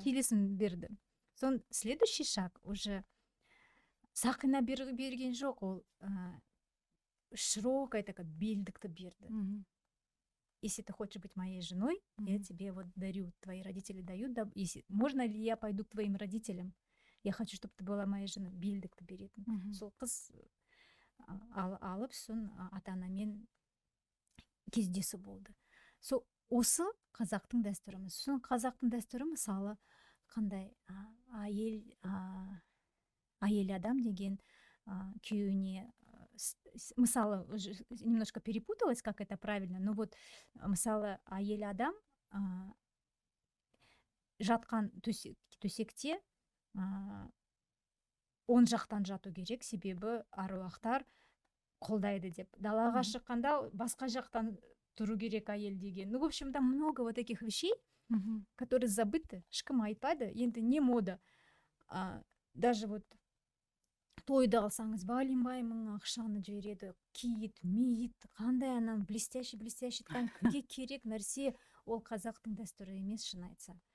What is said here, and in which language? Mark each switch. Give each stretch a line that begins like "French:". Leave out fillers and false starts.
Kazakh: Келісім берді. Сон
Russian: следующий шаг уже
Kazakh: сақина берген жоқ, ол
Russian: широкое такое
Kazakh: белдікті берді.
Russian: Если ты хочешь быть моей женой, я тебе вот дарю, твои родители дают, да, если можно ли я пойду к твоим родителям? Я хочу, чтобы ты была моей женой.
Kazakh: Белдікті беретін. Сол қыз алып, сон ата-анамен кездесу болды. Сол осы қазақтың дәстүріміз. Сон қазақтың дәстүрі мысалы қандай әйел адам деген күйеуіне, мысалы,
Russian: немножко перепуталась, как это правильно, но вот
Kazakh: мысалы әйел адам жатқан төсекте оң жақтан жату керек, себебі аруақтар қолдайды деп. Далаға шыққанда басқа жақтан тұру керек әйел деген.
Russian: Ну, в общем, там много вот таких вещей, которые забыты,
Kazakh: ешкім айтпайды, енді не мода.
Russian: Даже вот
Kazakh: тойды алсаңыз, бәленбай мың ақшаны жібереді, киіт, мейіт, қандай анан блестящий кімге керек нәрсе, ол қазақтың дәстүрі емес, шын айтса.